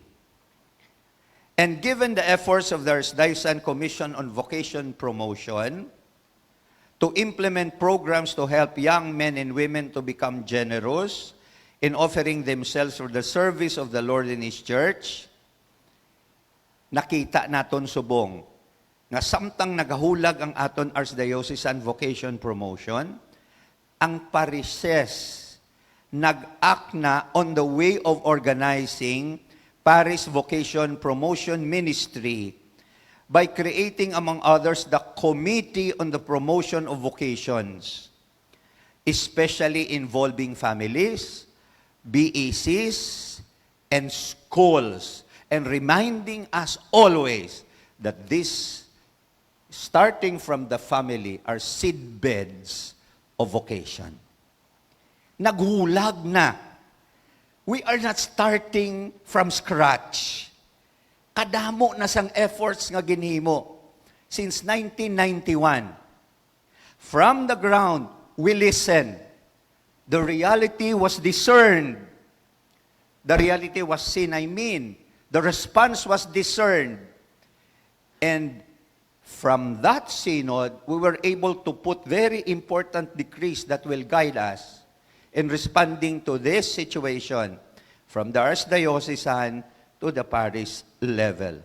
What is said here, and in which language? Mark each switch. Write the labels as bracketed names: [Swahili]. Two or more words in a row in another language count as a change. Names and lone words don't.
[English] And given the efforts of the Archdiocese Commission on Vocation Promotion to implement programs to help young men and women to become generous in offering themselves for the service of the Lord in His church, [Hiligaynon] nakita naton subong nga samtang nagahulag ang aton Archdiocesan Vocation Promotion, ang parishes nag-act na [English] on the way of organizing Parish Vocation Promotion Ministry by creating, among others, the Committee on the Promotion of Vocations, especially involving families, BECs, and schools, and reminding us always that this, starting from the family, are seedbeds of vocation. [Hiligaynon] Naghulag na. [English] We are not starting from scratch. [Hiligaynon] Kadamo na sang efforts nga ginhimo since 1991. [English] From the ground, we listened. The reality was discerned. The reality was seen, I mean. The response was discerned. And from that synod, we were able to put very important decrees that will guide us in responding to this situation from the archdiocesan to the parish level.